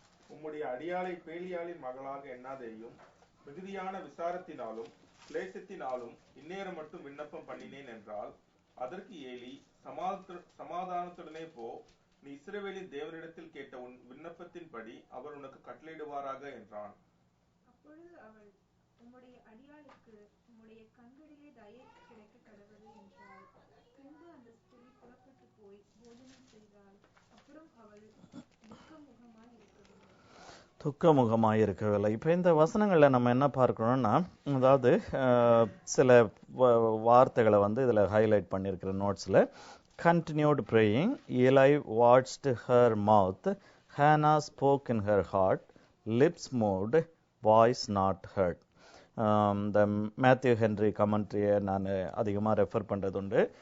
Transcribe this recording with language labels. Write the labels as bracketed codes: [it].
[ta] உம்முடைய அடியாளை பேலியாளின் மகளாக எண்ணாதேயும், மிகுதியான விசாரத்தினாலும் கிளேசத்தினாலும் இந்நேரம் மட்டும் விண்ணப்பம் பண்ணினேன் என்றால், அதற்கு ஏலி, சமாதானத்துடனே போ, நீ இஸ்ரவேலின் தேவனிடத்தில் கேட்ட உன் விண்ணப்பத்தின்படி அவர் உனக்கு கட்டளையிடுவாராக என்றான். அப்பொழுது அவள், உம்முடைய அடியாளுக்கு உம்முடைய கண்களிலே தயை கிடைக்க கடவுள் என்றாள். பின்பு அந்த ஸ்திரீ புறப்பட்டு போய் போஜனம் செய்தாள். அப்புறம் அவள் துக்கமுகமாய் இருக்கவில்லை. இப்ப இந்த வசனங்கள்ல நம்ம என்ன பார்க்கணும்னா, அதாவது சில வார்த்தைகளை வந்து இதுல highlight பண்ணிருக்கிற நோட்ஸ்ல, [en] continued praying, Eli watched her mouth, Hannah spoke in her heart, lips moved, voice not heard. The Matthew Henry commentary [ta] நான் அதிகமா ரெஃபர் பண்றது உண்டு.